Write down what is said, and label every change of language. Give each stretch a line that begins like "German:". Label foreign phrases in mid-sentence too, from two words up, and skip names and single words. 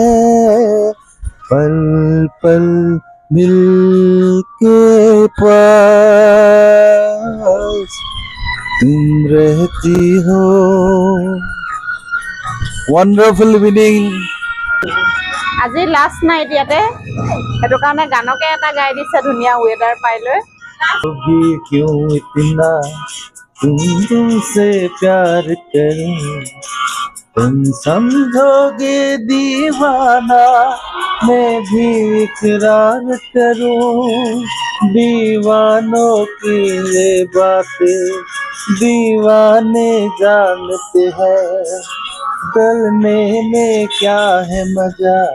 Hindi: पल पल दिल के पास तुम रहती हो
English: wonderful evening
Assamese: আজি
English: last night
Assamese: ইয়াতে সেইটো কাৰণে গানকে এটা গাই দিছে ধুনীয়া ৱেডাৰ পাই লৈ
Hindi: भी क्यों इतना तुमसे प्यार करूं तुम समझोगे दीवाना मैं भी इकरार करूं दीवानों की ये बातें दीवाने जानते हैं गलने में क्या है मजा